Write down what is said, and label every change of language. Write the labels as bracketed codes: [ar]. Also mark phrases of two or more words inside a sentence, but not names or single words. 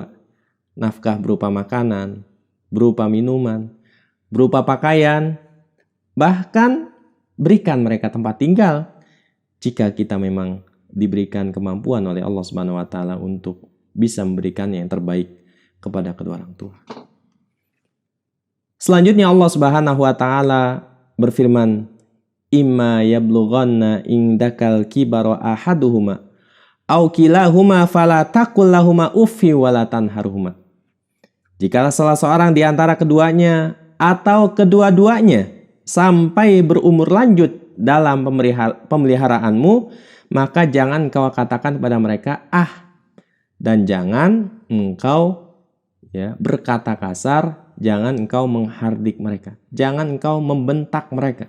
[id] Nafkah berupa makanan, berupa minuman, berupa pakaian, bahkan berikan mereka tempat tinggal jika kita memang diberikan kemampuan oleh Allah [ar] سبحانه وتعالى [id] untuk bisa memberikan yang terbaik kepada kedua orang tua. Selanjutnya Allah [ar] سبحانه وتعالى [id] berfirman, [ar] "إما يبلغن عندك الكبر أحدهما أو كلاهما فلا تقل لهما أف ولا تنهرهما." [id] Jika salah seorang di antara keduanya atau kedua-duanya sampai berumur lanjut dalam pemeliharaanmu, maka jangan kau katakan kepada mereka ah, dan jangan engkau berkata kasar, jangan engkau menghardik mereka, jangan engkau membentak mereka.